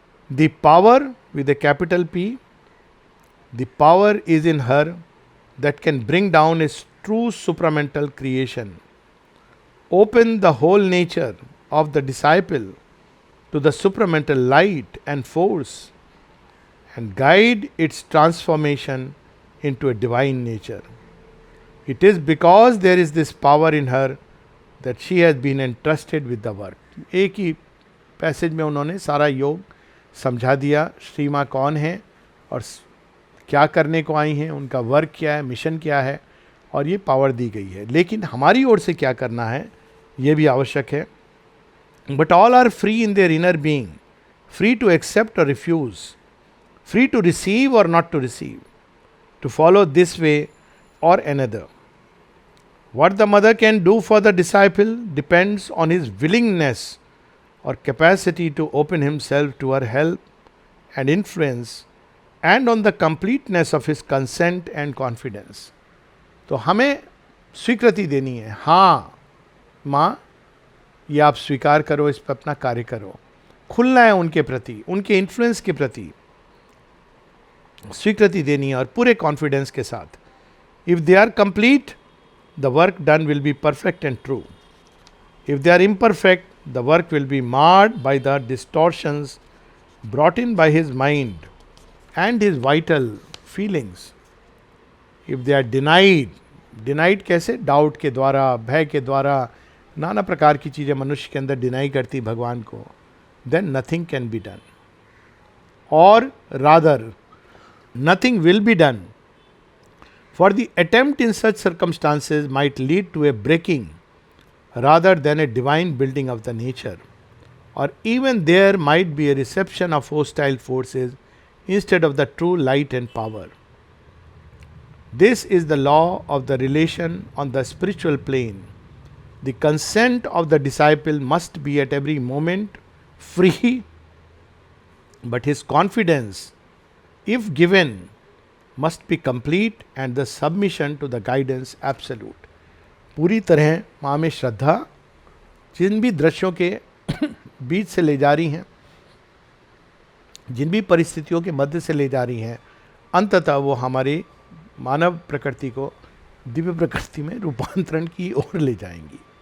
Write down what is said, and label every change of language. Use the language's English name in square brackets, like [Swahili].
[English] The power with a capital P, the power is in her that can bring down a true supramental creation, open the whole nature of the disciple to the supramental light and force, and guide its transformation into a divine nature. It is because there is this power in her that she has been entrusted with the work. [Hindi] एक ही passage में उन्होंने सारा योग समझा दिया, श्री माँ कौन है और क्या करने को आई हैं, उनका वर्क क्या है, मिशन क्या है, और ये पावर दी गई है। लेकिन हमारी ओर से क्या करना है ये भी आवश्यक है। [English] But all are free in their inner being, free to accept or refuse, free to receive or not to receive, to follow this way or another. What the mother can do for the disciple depends on his willingness or capacity to open himself to her help and influence, and on the completeness of his consent and confidence. [Hindi] तो हमें स्वीकृति देनी है, हाँ माँ ये आप स्वीकार करो, इस पर अपना कार्य करो, खुलना है उनके प्रति, उनके इन्फ्लुएंस के प्रति स्वीकृति देनी है और पूरे कॉन्फिडेंस के साथ। [English] if they are complete the work done will be perfect and true, if they are imperfect the work will be marred by the distortions brought in by his mind and his vital feelings, if they are denied [Hindi] कैसे, doubt के द्वारा, भय के द्वारा, नाना प्रकार की चीज़ें मनुष्य के अंदर डिनाई करती भगवान को, [English] Then nothing can be done, or rather nothing will be done. For the attempt in such circumstances might lead to a breaking rather than a divine building of the nature, or even there might be a reception of hostile forces instead of the true light and power. This is the law of the relation on the spiritual plane. The consent of the disciple must be at every moment free, but his confidence, if given, must be complete and the submission to the guidance absolute. [Hindi] पूरी तरह माँ में श्रद्धा जिन भी दृश्यों के बीच से ले जा रही हैं, जिन भी परिस्थितियों के मध्य से ले जा रही हैं, अंततः वो हमारी मानव प्रकृति को दिव्य प्रकृति में रूपांतरण की ओर ले जाएंगी।